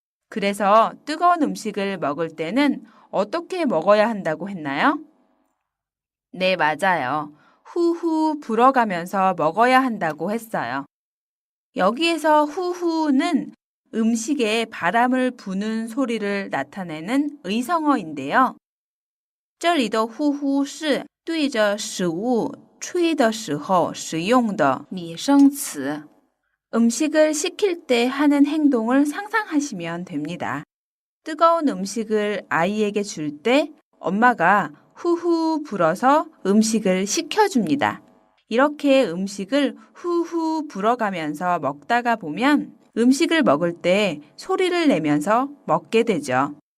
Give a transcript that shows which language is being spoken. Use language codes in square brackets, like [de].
[ko] 그래서 뜨거운 음식을 먹을 때는 어떻게 먹어야 한다고 했나요? 네, 맞아요. 후후 불어가면서 먹어야 한다고 했어요. 여기에서 후후는 음식에 바람을 부는 소리를 나타내는 의성어인데요. [zh] 这里的呼呼是对着食物吹的时候使用的拟声词. [ko] 음식을 식힐 때 하는 행동을 상상하시면 됩니다. 뜨거운 음식을 아이에게 줄 때 엄마가 후후 불어서 음식을 식혀줍니다. 이렇게 음식을 후후 불어가면서 먹다가 보면 음식을 먹을 때 소리를 내면서 먹게 되죠.